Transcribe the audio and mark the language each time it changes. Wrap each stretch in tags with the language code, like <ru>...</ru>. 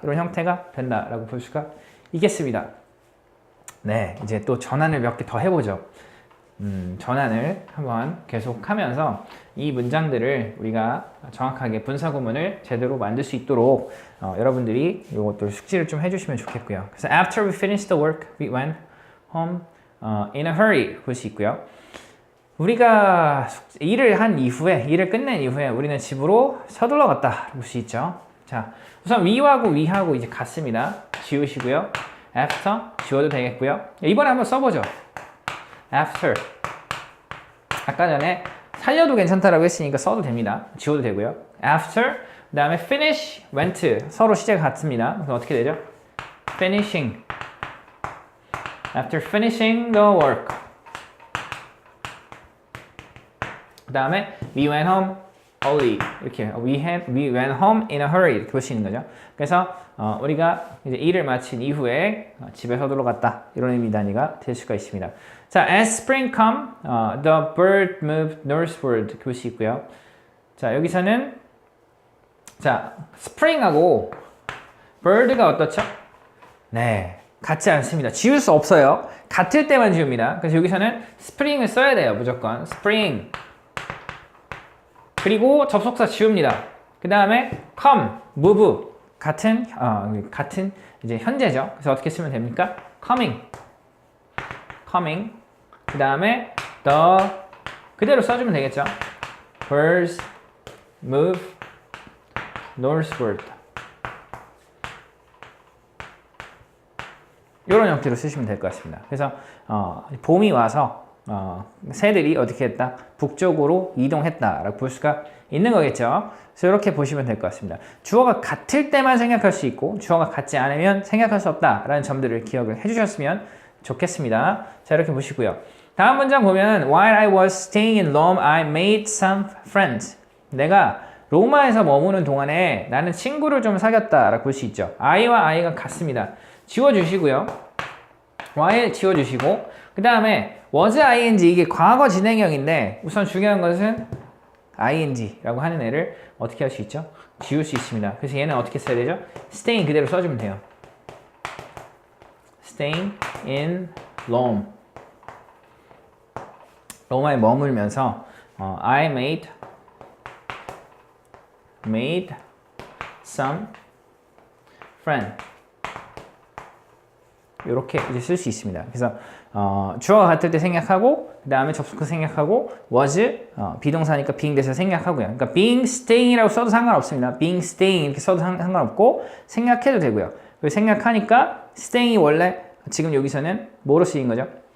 <ko>이런 형태가 된다라고 볼 수가 있겠습니다. 네, 이제 또 전환을 몇 개 더 해보죠. 전환을 한번 계속하면서 이 문장들을 우리가 정확하게 분사구문을 제대로 만들 수 있도록 여러분들이 이것도 숙지를 좀 해주시면 좋겠고요.</ko> <en>그래서 after we finished the work, we went home in a hurry</en> <ko>볼 수 있고요. 우리가 일을 끝낸 이후에 우리는 집으로 서둘러 갔다 볼 수 있죠. 자, 우선 we하고 이제 같습니다. 지우시고요. after 지워도 되겠고요. 이번에 한번 써보죠. after 아까 전에 살려도 괜찮다라고 했으니까 써도 됩니다. 지워도 되고요. after 그 다음에 finish, went 서로 시제가 같습니다. 그래서 어떻게 되죠?</ko> <en>finishing after finishing the work 그 다음에 we went home early 이렇게 we went home in a hurry 이렇게</en> <ko>볼 수 있는 거죠. 그래서 우리가 이제 일을 마친 이후에 집에 서둘러 갔다 이런 의미 단위가 될 수가 있습니다.</ko> <en>자, as spring come, the bird moved northward</en> <ko>볼 수 있고요. 자, 여기서는 자, spring하고 bird가 어떻죠? 네, 같지 않습니다. 지울 수 없어요. 같을 때만 지웁니다. 그래서 여기서는 spring을 써야 돼요. 무조건 spring. 그리고 접속사 지웁니다. 그 다음에 come, move 같은 이제 현재죠. 그래서 어떻게 쓰면 됩니까?</ko> <en>coming.</en> <ko>그 다음에 the 그대로 써주면 되겠죠.</ko> <en>birds move northward.</en> <ko>이런 형태로 쓰시면 될 것 같습니다. 그래서 봄이 와서 새들이 어떻게 했다? 북쪽으로 이동했다라고 볼 수가 있는 거겠죠. 그래서 이렇게 보시면 될 것 같습니다. 주어가 같을 때만 생각할 수 있고 주어가 같지 않으면 생각할 수 없다라는 점들을 기억을 해주셨으면 좋겠습니다. 자, 이렇게 보시고요. 다음 문장 보면</ko> <en>While I was staying in Rome, I made some friends.</en> <ko>내가 로마에서 머무는 동안에 나는 친구를 좀 사귀었다라고 볼 수 있죠. I와 I가 같습니다. 지워주시고요. while 지워주시고 그 다음에 was ing 이게 과거 진행형인데 우선 중요한 것은 ing라고 하는 애를 어떻게 할 수 있죠? 지울 수 있습니다. 그래서 얘는 어떻게 써야 되죠? staying 그대로 써주면 돼요.</ko> <en>staying in Rome.</en> <ko>로마에 머물면서</ko> <en>I made some friend.</en> <ko>이렇게 이제 쓸 수 있습니다. 그래서 주어가 같을 때 생략하고 그 다음에 접속사 생략하고 was 비동사니까 being 대서 생략하고요. 그러니까</ko> <en>being staying</en> <ko>이라고 써도 상관없습니다. being staying 이렇게 써도 상관없고 생략해도 되고요. 그리고 생략하니까 staying이 원래 지금 여기서는 뭐로 쓰인 거죠?</ko>